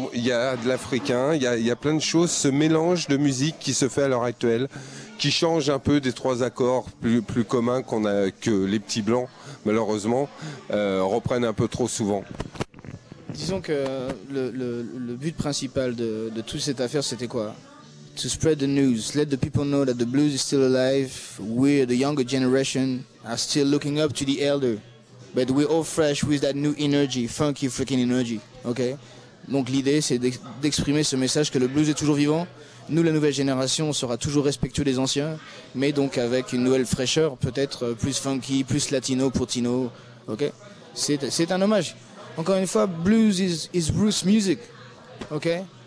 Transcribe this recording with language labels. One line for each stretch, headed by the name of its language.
French: Il y a de l'africain, il y a plein de choses, ce mélange de musique qui se fait à l'heure actuelle, qui change un peu des 3 accords plus communs que les petits blancs, malheureusement, reprennent un peu trop souvent. Disons que le but principal de toute cette affaire, c'était quoi?
English: To spread the news, let the people know that the blues is still alive. We, the younger generation, are still looking up to the elder. But we're all fresh with that new energy, funky freaking energy. Okay?
French: Donc l'idée, c'est d'exprimer ce message que le blues est toujours vivant. Nous, la nouvelle génération, on sera toujours respectueux des anciens, mais donc avec une nouvelle fraîcheur, peut-être plus funky, plus latino pour Tino. Okay? C'est un hommage. Encore une fois,
English: blues is Bruce music.
French: Okay?